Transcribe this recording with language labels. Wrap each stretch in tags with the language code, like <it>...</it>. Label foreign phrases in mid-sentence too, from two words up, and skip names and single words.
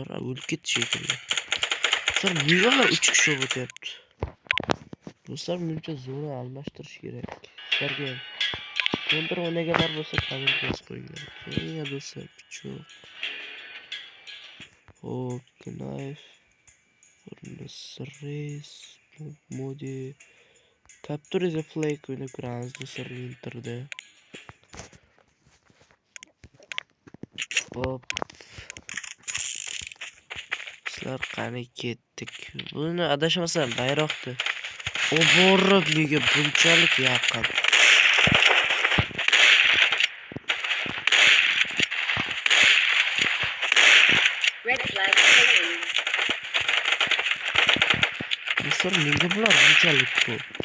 <uz>O'lib ketdi shekilli. Do'stlar nega 3 kishi bo'lib o'tyapti? Do'stlar menimcha zona almashtirish kerak. Sizlarga kontra o'ynaganlar bo'lsa komment yozib qo'yinglar. Menga do'stlar pichoq. Hop, knife. Race, modi.</uz> <en>Capture the flag</en> <uz>o'ynab ko'ramiz do'stlar Winterda. Hop. Sizlar qani ketdik. Buni adashmasam bayroqdi. O borib nega bunchalik yaqin?</uz> <en>Red flag taken.</en> <uz>Do'stlar nega bular bunchalik ko'p?</uz>